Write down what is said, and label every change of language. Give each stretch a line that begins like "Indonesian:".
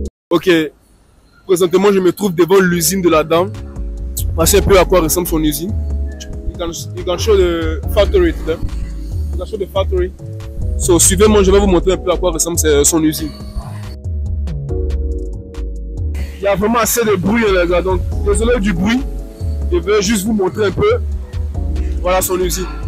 French: Ok, présentement je me trouve devant l'usine de la dame. Voici un peu à quoi ressemble son usine.
English: You can show the factory today. You can show the factory.
French: So suivez-moi, je vais vous montrer un peu à quoi ressemble son usine. Il y a vraiment assez de bruit les gars, donc désolé du bruit. Je vais juste vous montrer un peu. Voilà son usine.